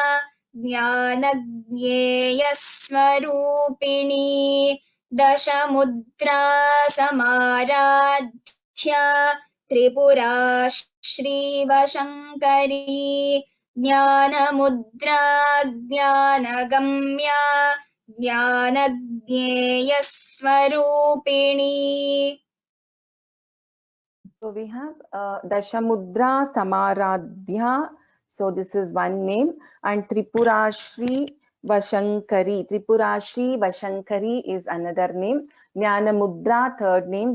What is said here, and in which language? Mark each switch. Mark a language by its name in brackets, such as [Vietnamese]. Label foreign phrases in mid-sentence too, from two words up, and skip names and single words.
[Sanskrit] ज्ञानज्ञेयस्वरूपिणी दशमुद्रा समाराध्या त्रिपुरा श्रीवशङ्करी ज्ञानमुद्रा ज्ञानगम्या ज्ञानज्ञेयस्वरूपिणी [English] So we have Dashamudra Samaradhya. So this is one name, and Tripurashri Vashankari. Tripurashri Vashankari is another name. Jnanamudra third name.